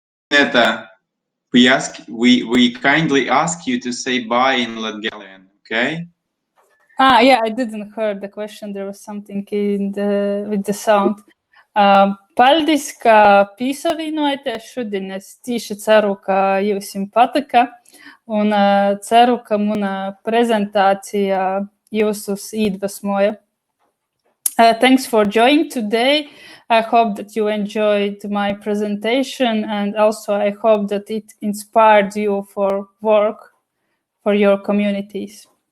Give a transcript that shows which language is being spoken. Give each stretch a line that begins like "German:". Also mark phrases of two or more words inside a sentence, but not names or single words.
English: Vineta, we kindly ask you to say bye in Latgalian, okay? Yeah, I didn't hear the question. There was something with the sound.
Latvian: Paldies, ka piesavienojaties šodien. Es tieši ceru, ka jums patika. Un ceru, ka mana prezentācija jūsus iedvesmoja.
English: Thanks for joining today. I hope that you enjoyed my presentation, and also I hope that it inspired you for work for your communities.